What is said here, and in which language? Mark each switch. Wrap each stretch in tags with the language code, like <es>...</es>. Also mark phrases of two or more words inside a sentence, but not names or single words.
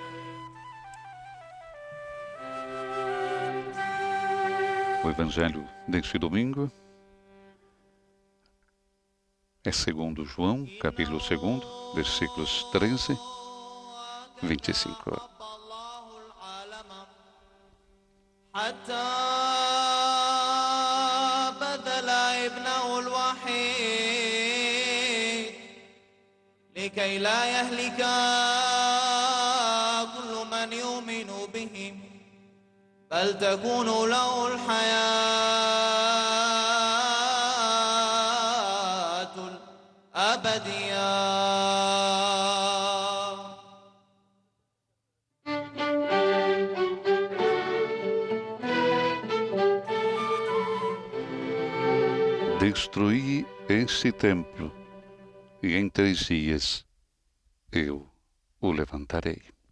<pt>O Evangelho deste domingo é segundo João, capítulo 2, versículos 13 e 25.</pt> <ar>حتى بذل ابنه الوحيد لكي لا يهلك كل من يؤمن به بل تكون له الحياة الأبدية.</ar> <pt>Destruí este templo, e em 3 dias eu o levantarei.</pt>